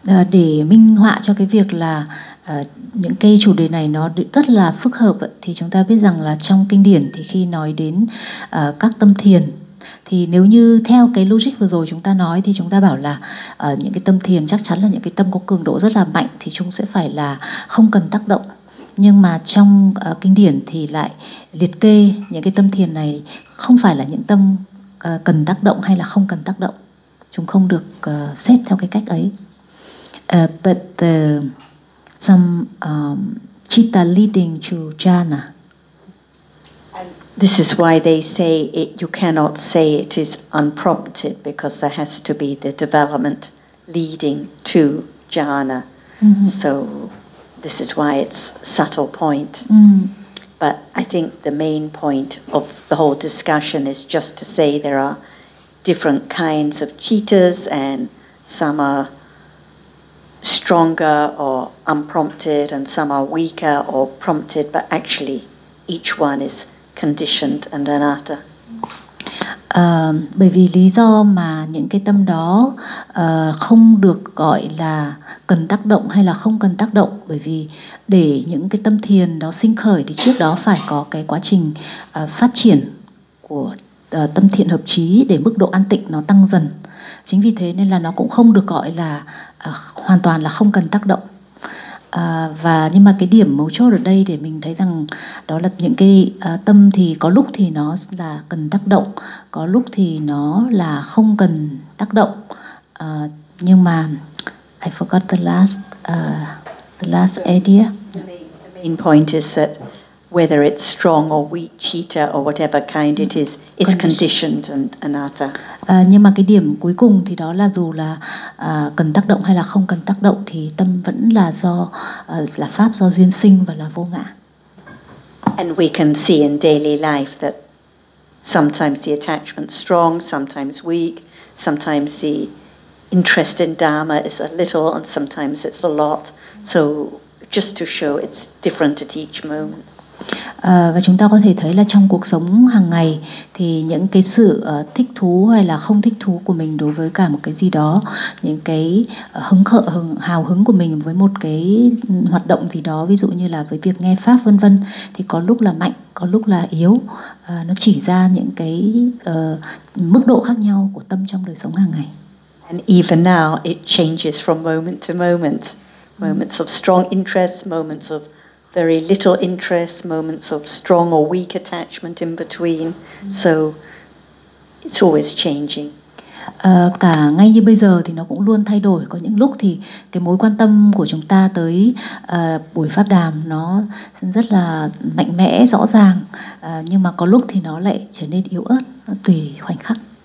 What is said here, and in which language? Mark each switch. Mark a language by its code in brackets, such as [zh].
[vi] Để minh họa cho cái việc là những cái chủ đề này nó rất là phức hợp ấy, thì chúng ta biết rằng là trong kinh điển thì khi nói đến các tâm thiền, thì nếu như theo cái logic vừa rồi chúng ta nói thì chúng ta bảo là những cái tâm thiền chắc chắn là những cái tâm có cường độ rất là mạnh thì chúng sẽ phải là không cần tác động. Nhưng mà trong kinh điển thì lại liệt kê những cái tâm thiền này không phải là những tâm cần tác động hay là không cần tác động. Chúng không được xét theo cái cách ấy. [en] But some citta leading to jhana. This is why they say it, you cannot say it is unprompted, because there has to be the development leading to jhana. Mm-hmm. So this is why it's subtle point. Mm. But I think the main point of the whole discussion is just to say there are different kinds of cheetahs and some are stronger or unprompted and some are weaker or prompted, but actually each one is conditioned and anatta. [vi] Bởi vì lý do mà những cái tâm đó không được gọi là cần tác động hay là không cần tác động, bởi vì để những cái tâm thiền đó sinh khởi thì trước đó phải có cái quá trình phát triển của tâm thiện hợp trí để mức độ an tịnh nó tăng dần. Chính vì thế nên là nó cũng không được gọi là hoàn toàn là không cần tác động. Và nhưng mà cái điểm mấu chốt ở đây để mình thấy rằng đó là những cái tâm thì có lúc thì nó là cần tác động, có lúc thì nó là không cần tác động. Nhưng mà [en] I forgot the last idea. The main point is that whether it's strong or weak, cheetah or whatever kind it is, it's conditioned and anatta. [vi] Nhưng mà cái điểm cuối cùng thì đó là dù là cần tác động hay là không cần tác động thì tâm vẫn là do là pháp, do duyên sinh và là vô ngã. [en] And we can see in daily life that sometimes the attachment's strong, sometimes weak, sometimes the interest in dharma is a little and sometimes it's a lot. So just to show it's different at each moment. [vi] Và chúng ta có thể thấy là trong cuộc sống hàng ngày thì những cái sự thích thú hay là không thích thú của mình đối với cả một cái gì đó, những cái hào hứng của mình với một cái hoạt động gì đó, ví dụ như là với việc nghe pháp vân vân, thì có lúc là mạnh, có lúc là yếu. Nó chỉ ra những cái mức độ khác nhau của tâm trong đời sống hàng ngày. [en] And even now it changes from moment to moment. Moments of strong interest, moments of very little interest, moments of strong or weak attachment in between. So it's always changing. [vi] Cả ngay như bây giờ thì nó cũng luôn thay đổi. Có những lúc thì cái mối quan tâm của chúng ta tới buổi pháp đàm nó rất là mạnh mẽ, rõ ràng. Nhưng mà có lúc thì nó lại trở nên yếu ớt, tùy khoảnh khắc.